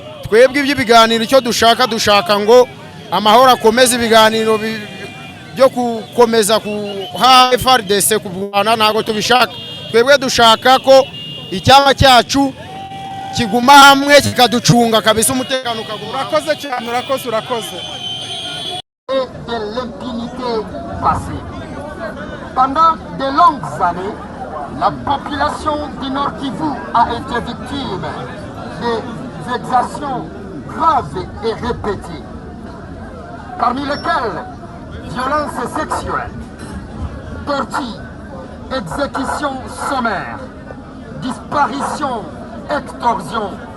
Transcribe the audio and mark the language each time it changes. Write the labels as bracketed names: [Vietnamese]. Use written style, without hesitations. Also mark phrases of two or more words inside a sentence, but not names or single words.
[Kinyarwanda] Twebwe iby'ibiganiro icyo dushaka ngo amahoro akomeze, ibiganiro byo gukomeza kuha FARDC kubana ntago tubishaka. Twebwe dushaka ko icyama cyacu kiguma hamwe kikaducunga kabisa umutekano ukaguma. Urakoze cyane, urakoze. [French] De l'impunité passée. Pendant de longues années, la population du Nord Kivu a été victime des exactions graves et répétées, parmi lesquelles violences sexuelles, torture, exécution sommaire, disparition, extorsion,